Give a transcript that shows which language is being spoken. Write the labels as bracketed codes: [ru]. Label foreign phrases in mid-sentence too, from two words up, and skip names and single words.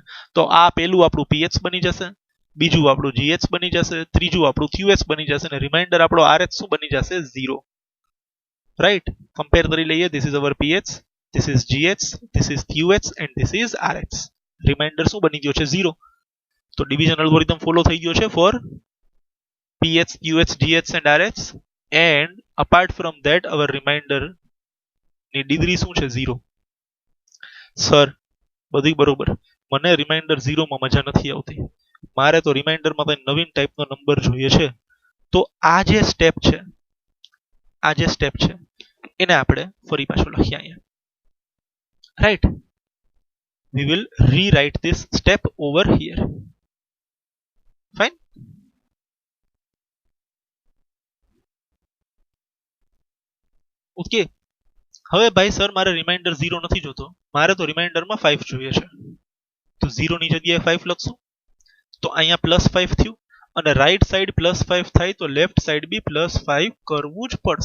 [gu] તો આ પેલું આપણું PH બની જશે, બીજું આપણું GH બની જશે, ત્રીજું આપણું QH બની જશે અને રિમાઇન્ડર આપણો RH શું બની જશે? 0. [en] રાઈટ? [gu] કમ્પેર કરી લઈએ. [en] this is our PH, this is GH, this is QH and this is RH. [gu] રિમાઇન્ડર શું બની ગયો છે? 0. તો [en] division algorithm follow [gu] થઈ ગયો છે [en] for PH, QH, GH and RH. And apart from that our remainder [gu] ની ડિગ્રી શું છે? [en] 0. [gu] સર બધું બરોબર, મને રિમાઇન્ડર 0 માં મજા નથી આવતી. મારે તો રિમાઇન્ડરમાં કંઈ નવીન ટાઈપનો નંબર જોઈએ છે. તો આ જે સ્ટેપ છે, આ જે સ્ટેપ છે એને આપણે ફરી પાછો લખીએ અહીંયા. રાઈટ? [en] we will rewrite this step over here. Fine? ઓકે. [gu] હવે ભાઈ સર મારે રિમાઇન્ડર 0 નથી જોતો, મારે તો રિમાઇન્ડરમાં 5 જોઈએ છે. તો 0 ની જગ્યાએ 5 લખશું તો અહીંયા +5 થયું અને [en] right side [gu] +5 થાય તો [en] left side [gu] બી +5 કરવું જ પડશે.